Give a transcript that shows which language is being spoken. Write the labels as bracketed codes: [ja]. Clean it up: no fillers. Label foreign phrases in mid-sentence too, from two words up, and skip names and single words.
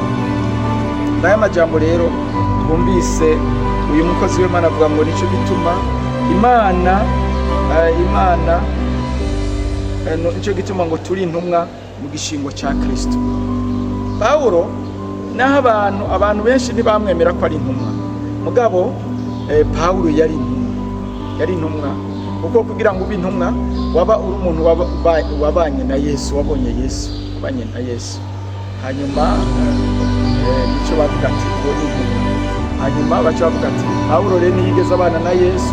[rn] N'aya majambo rero twumvise uyu mukozi w'Imana avuga ngo nico gituma nico gituma ngo turi intumwa mu gishingo ca Kristo. Paulo naho abantu benshi ntibamwemera ko ari intumwa, mugabo Paulo yari intumwa, kuko kugira ngo ube intumwa waba uri umuntu wabanye na Yesu, wabonye Yesu, wabanye na Yesu. Hanyuma nico bavuga ati ngo ni intumwa. Hanyuma baca bavuga ati Paulo rero ntiyigeze abana na Yesu.